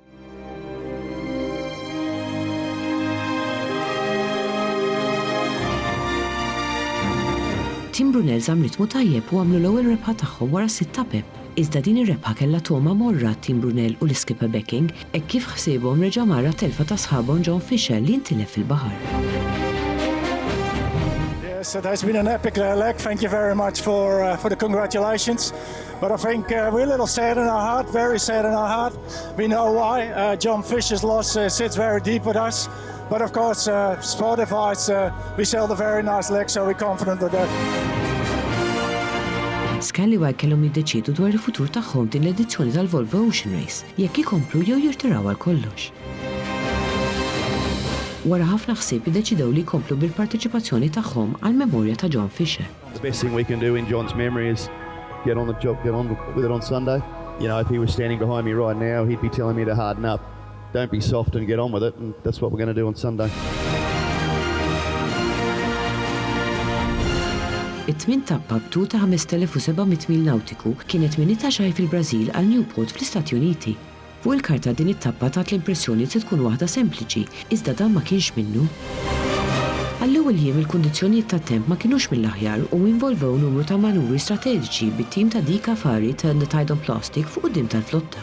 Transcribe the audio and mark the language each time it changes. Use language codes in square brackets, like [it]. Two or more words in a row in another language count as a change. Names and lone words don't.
[mt] Team Brunel żamm ritmu tajjeb u għamlu l-ewwel rebħa tagħhom wara 6 tapep. Iżda din ir-rebħa kellha toma morra Team Brunel u l-iskipper Becking hekk kif ħsiebhom reġa' mara telfa ta' sħabhom John Fisher li ntilef fil-baħar. [en] Yes, it has been an epic leg. Thank you very much for the congratulations. But I think we're a little sad in our heart, very sad in our heart. We know why. John Fisher's loss sits very deep with us. But of course, sport-wise, we sailed a very nice leg, so we're confident with that. [mt] Scallywag kellhom jiddeċidu dwar il-futur tagħhom din l-edizzjoni tal-Volvo Ocean Race, jekk ikomplu jew jirtiraw għal kollox. Wara ħafna ħsieb iddeċidew li jkomplu bil-parteċipazzjoni tagħhom għal memorja ta' John Fisher. [en] The best thing we can do in John's memory is get on the job, get on with it on Sunday. You know, if he was standing behind me right now, he'd be telling me to harden up. Don't be soft and get on with it, and that's what we're going to do on Sunday. [mt] It-tmin tappa b'tu ta' 5700 mil nautiku kienet minn itaġaj fil-Brażil għal Newport fl-Istati Uniti. Fuq il-karta din it-tappa tat l-impressjoni se tkun waħda sempliċi, iżda dan ma kienx minnu. Għall-ewwel jiem il-kundizzjonijiet tat-temp ma kienux mill-aħjar u involvew numru ta' manuvri strateġiċi bit-tim ta' Dika Fari ta' The Tide on Plastic fuq quddiem tal-flotta.